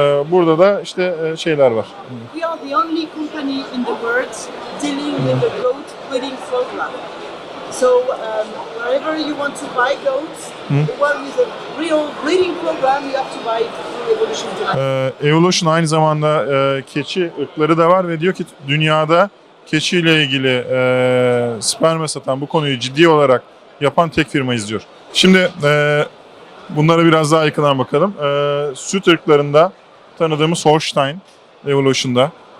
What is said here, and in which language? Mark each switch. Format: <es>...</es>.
<tr>Burada da işte şeyler var.</tr> <en>We are the only company in the world dealing with the goat breeding program. So wherever you want to buy goats, the one with a real breeding program, you have to buy it through Evolution.</en> <tr>Evolution aynı zamanda keçi ırkları da var ve diyor ki dünyada keçiyle ilgili sperma satan, bu konuyu ciddi olarak yapan tek firmayız diyor. Şimdi bunlara biraz daha yakından bakalım. Süt ırklarında tanıdığımız Holstein Evolution'da.</tr>